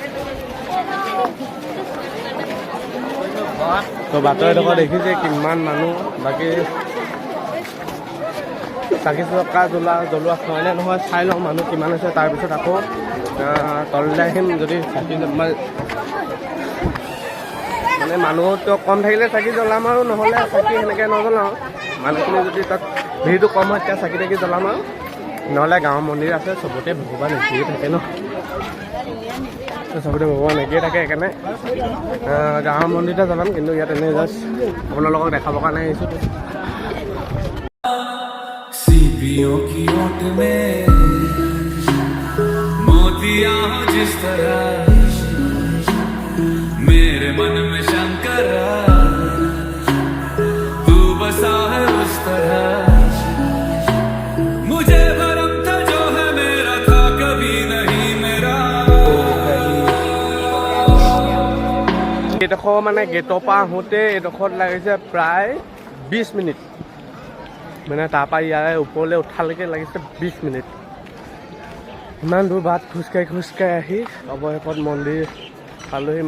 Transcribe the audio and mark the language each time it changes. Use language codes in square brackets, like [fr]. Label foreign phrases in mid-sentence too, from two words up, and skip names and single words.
[as] তো বাটৰ এডোখৰ দেখিছে কিমান মানুহ বাকী চাকি চকা জ্বলোৱা হয়নে নহয় চাই লওঁ মানুহ কিমান হৈছে তাৰপিছত আকৌ তললৈ আহিম যদি চাকি মানে মানুহটো কম থাকিলে চাকি জ্বলাম আৰু নহ'লে চাকি সেনেকৈ নজ্বলাওঁ মানুহখিনি যদি তাত ভিৰটো কম হয় তেতিয়া চাকি তাকি জ্বলাম আৰু নহ'লে গাঁৱৰ মন্দিৰ আছে চবতে ভগৱান একেই থাকে ন চবতে ভগৱান একেই থাকে সেইকাৰণে গাঁৱৰ মন্দিৰতে জ্বলাম কিন্তু ইয়াত এনেই জাষ্ট আপোনালোকক দেখাবৰ কাৰণে আহিছোঁ [hi] सीपियों की ओट में मोतियां जिस तरह मेरे मन में शंकरा तू बसा है उस तरह मुझे भरम था जो है मेरा था कभी नहीं मेरा [as] এডোখৰ মানে গেটৰ পৰা আহোঁতে এডোখৰত লাগিছে প্ৰায় 20 মিনিট মানে তাৰপৰা ইয়াৰে ওপৰলৈ উঠালৈকে লাগিছে 20 মিনিট ইমান দূৰ বাট খোজকাঢ়ি আহি অৱশেষত মন্দিৰ পালোহি।